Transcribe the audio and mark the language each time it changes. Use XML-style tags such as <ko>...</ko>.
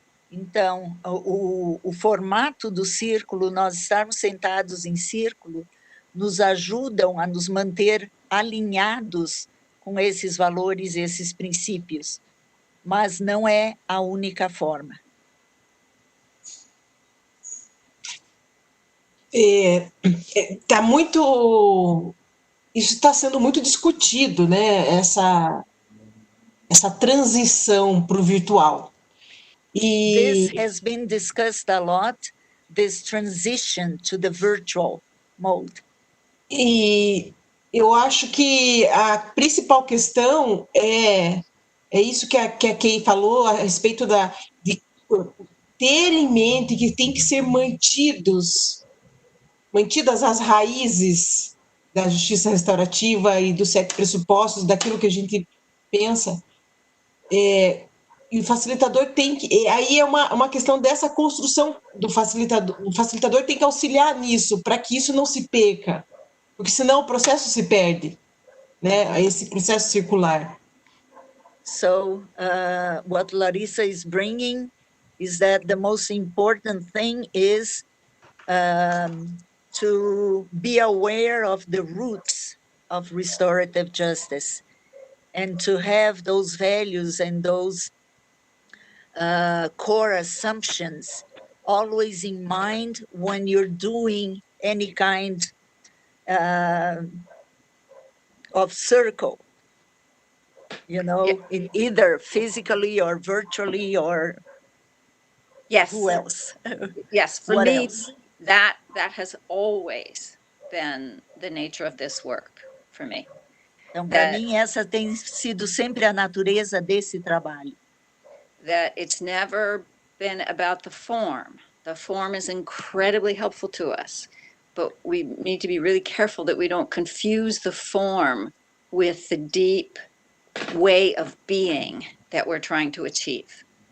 <pt>Então, o formato do círculo, nós estarmos sentados em círculo, nos ajudam a nos manter alinhados com esses valores, esses princípios, mas não é a única forma. Tá muito, isso está sendo muito discutido, né? Essa transição para o virtual.</pt> <en>This has been discussed a lot, this transition to the virtual mode.</en> <pt>E eu acho que a principal questão é isso que a Kay falou a respeito de ter em mente que tem que ser mantidas as raízes da justiça restaurativa e dos 7 pressupostos, daquilo que a gente pensa. E o facilitador tem que... Aí é uma questão dessa construção do facilitador. O facilitador tem que auxiliar nisso, para que isso não se perca, porque senão o processo se perde, né? Esse processo circular.</pt> <en>So, what Laryssa is bringing is that the most important thing is to be aware of the roots of restorative justice and to have those values and those core assumptions always in mind when you're doing any kind of circle, you know, in either physically or virtually or Yes. who else? Yes, for What me, else? that has always been the nature of this work for me.</en> <pt>Então, para mim, essa tem sido sempre a natureza desse trabalho.</pt> <en>That it's never been about the form. The form is incredibly helpful to us, but we need to be really careful that we don't confuse the form with the deep way of being that we're trying to achieve.</en>